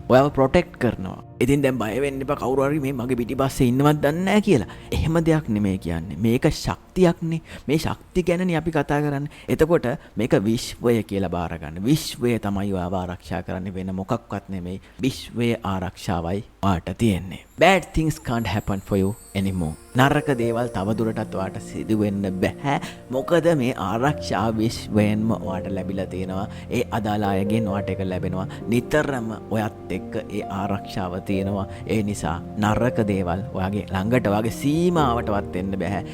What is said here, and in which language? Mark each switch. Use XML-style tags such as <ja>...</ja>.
<si>ඔයාව ප්‍රොටෙක්ට් කරනවා. ඉතින් දැන් බය වෙන්න එපා කවුරු හරි මේ මගේ පිටිපස්සේ ඉන්නවත් දන්නේ නැහැ කියලා. එහෙම දෙයක් නෙමෙයි කියන්නේ. මේක ශක්තියක්නේ. මේ ශක්තිය ගැනනේ අපි කතා කරන්නේ. එතකොට මේක විශ්වය කියලා බාර ගන්න. විශ්වය තමයි ඔයාව ආරක්ෂා කරන්නේ වෙන මොකක්වත් නෙමෙයි. විශ්වයේ ආරක්ෂාවයි ඔයාට තියෙන්නේ.</si> <en>Bad things can't happen for you anymore.</en> <si>නරක දේවල් තවදුරටත් ඔයාට සිදු වෙන්න බෑ. මොකද මේ ආරක්ෂාව විශ්වයෙන්ම ඔයාට ලැබිලා තියෙනවා. ඒ අදාළ අයගෙන් ඔයාට ඒක ලැබෙනවා. නිතරම ඔයත් එක්ක ඒ ආරක්ෂාව තියෙනවා. ඒ නිසා නරක දේවල් ඔයාගේ ළඟට ඔයාගේ සීමාවටවත් එන්න බෑ.</si>